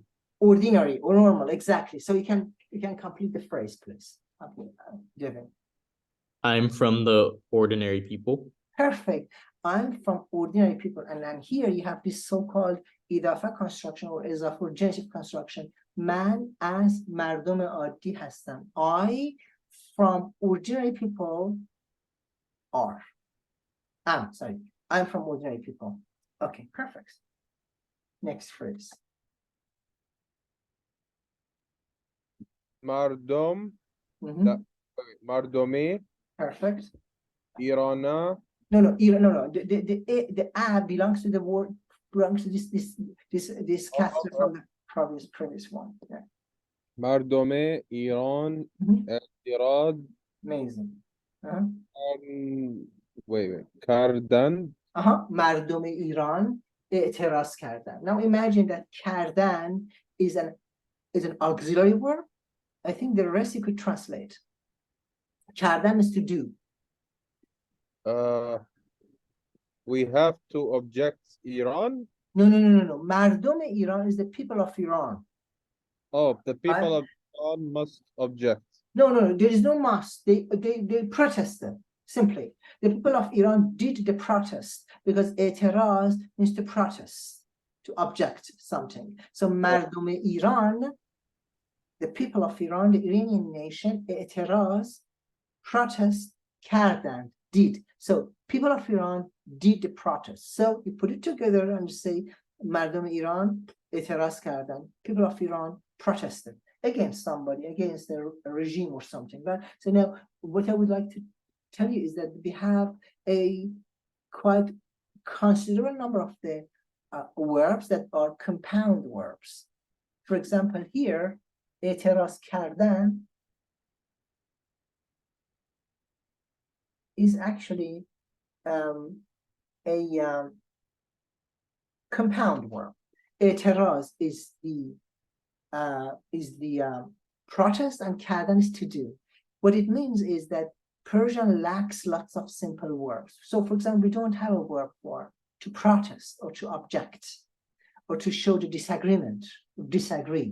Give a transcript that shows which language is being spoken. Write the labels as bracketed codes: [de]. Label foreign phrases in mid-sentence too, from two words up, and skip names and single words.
[en] Ordinary or normal, exactly. So you can complete the phrase, please. Devin. I'm from the ordinary people. Perfect. I'm from ordinary people, and then here you have this so-called idafa construction or اضافه or genitive construction. [fa] من از مردم عادی هستم. [en] I from ordinary people are. I'm from ordinary people. Okay, perfect. Next phrase. [fa] مردم Mhm. لا مردمه [en] Perfect. [fa] ایرانا. [en] No. The a belongs to the word, belongs to this caster from the previous one. Yeah. [fa] مردم ایران اعتراض [en] Amazing. [fa] wait کردن. مردم ایران اعتراض کردن. [en] Now imagine that کردن is an auxiliary verb. I think the rest you could translate. کردن is to do. We have to object Iran. No. [fa] مردم ایران [en] is the people of Iran. Oh, the people of Iran must object. No, there is no must. They protested. Simply, the people of Iran did the protest because اعتراض means to protest, to object something. [fa] So مردم ایران, [en] the people of Iran, the Iranian nation, [fa] اعتراض, protest, کردند, [en] did. So people of Iran did the protest. So you put it together and say [fa] مردم ایران اعتراض کردند. [en] People of Iran protested against somebody, against a regime or something. Right? So now what I would like to tell you is that we have a quite considerable number of the verbs that are compound verbs. For example, here, [fa] اعتراض کردن [en] is actually a compound verb. اعتراض is the protest, and کردن is to do. What it means is that Persian lacks lots of simple verbs. So for example, we don't have a verb for to protest or to object or to show the disagreement, disagree.